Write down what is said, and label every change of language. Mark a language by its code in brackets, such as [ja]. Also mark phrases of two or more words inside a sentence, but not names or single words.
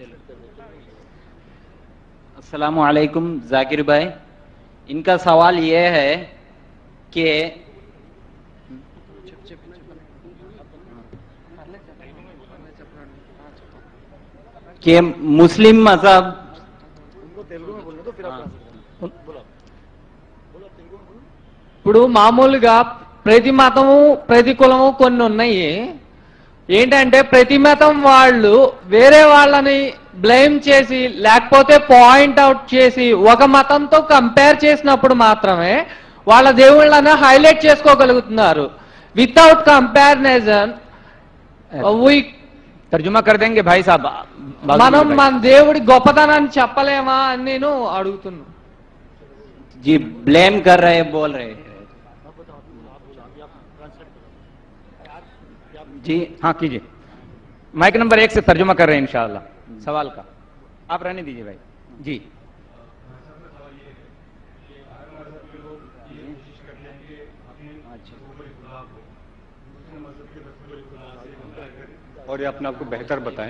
[ar] السلام عليكم [hi] जाकिर भाई, इनका सवाल ये है कि मुस्लिम मजहब [te] ఇప్పుడు మామూలుగా ప్రతి మతము ప్రతి కులము కొన్ని ఉన్నాయి. ఏంటంటే ప్రతి మతం వాళ్ళు వేరే వాళ్ళని బ్లేమ్ చేసి లేకపోతే [en] point out [te] చేసి ఒక మతంతో కంపేర్ చేసినప్పుడు మాత్రమే వాళ్ళ దేవుళ్ళని హైలైట్ చేసుకోగలుగుతున్నారు. [en] without comparison [hi] तर्जुमा कर देंगे भाई साब. [te] మనం మన దేవుడి గొప్పతనాన్ని చెప్పలేమా అని నేను అడుగుతున్నా. [hi] जी ब्लेम कर रहे हैं, बोल रहे हैं जी. हाँ कीजिए. [en] mic number [hi] 1 से तर्जुमा कर रहे हैं इंशाअल्लाह सवाल का. आप रहने दीजिए भाई जी. और ये अपने आप को बेहतर बताएं.